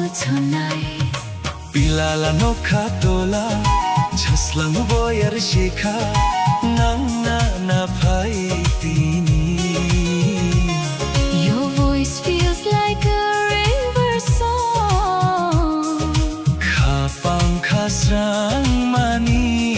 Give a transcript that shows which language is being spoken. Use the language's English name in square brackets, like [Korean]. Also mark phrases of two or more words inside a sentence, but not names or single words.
[English] tonight. [Kok Borok] Pilala no katola Chaslang boyar shika Nangna na paitini [English] Your voice feels like a river song. [Kok Borok] Kapang kasrang mani